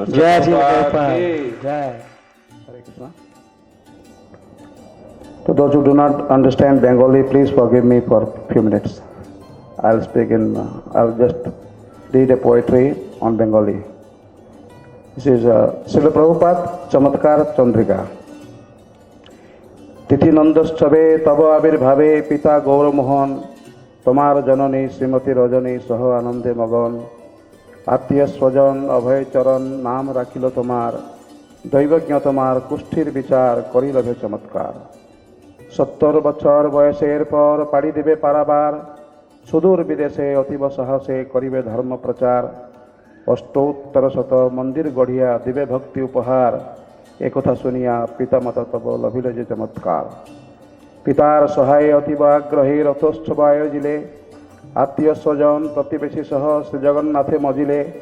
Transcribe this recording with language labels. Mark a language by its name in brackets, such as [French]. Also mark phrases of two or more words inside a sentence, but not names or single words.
[English] Jai Shri Prabhupada. Jai. Hare Krishna. To those who do not understand Bengali, please forgive me for a few minutes. I'll just read a poetry on Bengali. This is Srila Prabhupada Chamatkar Chandrika. [Bangla] তিথি নন্দোৎসবে তব আবির্ভাবে পিতা গৌরমোহন তোমার জননী শ্রীমতী রজনী সহ আনন্দে মগন আত্মীয় স্বজন অভয় চরণ নাম রাখিল তোমার দৈবজ্ঞ তোমার কুষ্ঠীর বিচার করি লভে চমৎকার 70 বছর বয়সের পর পাড়ি দেবে পারাবার সুদূর বিদেশে অতীব সাহসে করিবে ধর্ম প্রচার অষ্টোত্তর শত মন্দির গড়িয়া দিবে ভক্তি উপহার একথা শুনিয়া পিতামাতা তব লভিলে যে চমৎকার পিতার সহায়ে অতীব আগ্রহী রথোৎসব আয়োজিলে আত্মীয় স্বজন প্রতিবেশী সহ শ্রী জগন্নাথে মজিলে